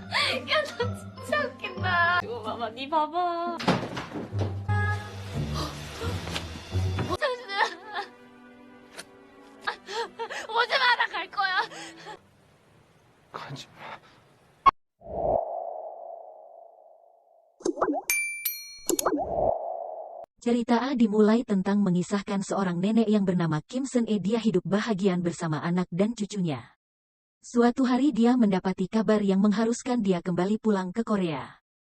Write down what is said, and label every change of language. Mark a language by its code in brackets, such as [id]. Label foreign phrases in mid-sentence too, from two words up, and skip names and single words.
[ko] 야, 너 진짜 웃긴다. 이거 봐봐, 니 봐봐. 잠시만. 오지 마, 나 갈 거야. 가지 마. [id] Cerita A dimulai tentang mengisahkan seorang nenek yang bernama Kim Sen-e. Dia hidup bahagia bersama anak dan cucunya. Suatu hari dia mendapati kabar yang mengharuskan dia kembali pulang ke Korea.